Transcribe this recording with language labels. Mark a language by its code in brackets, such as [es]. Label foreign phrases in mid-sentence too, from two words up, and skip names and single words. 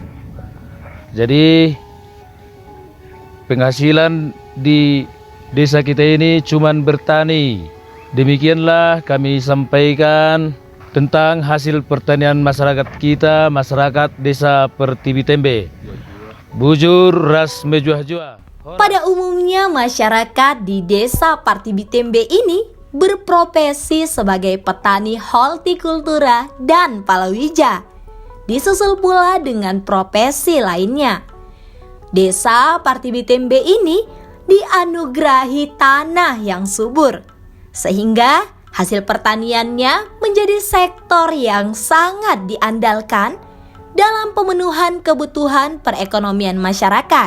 [id] Jadi penghasilan di desa kita ini cuman bertani. Demikianlah kami sampaikan tentang hasil pertanian masyarakat kita, masyarakat Desa Parti Tembe. [btx] Bujur ras mejuah-juah. [id] Pada umumnya masyarakat di Desa Parti Tembe ini berprofesi sebagai petani hortikultura dan palawija, disusul pula dengan profesi lainnya. Desa Parti Tembe ini dianugerahi tanah yang subur, sehingga hasil pertaniannya menjadi sektor yang sangat diandalkan dalam pemenuhan kebutuhan perekonomian masyarakat.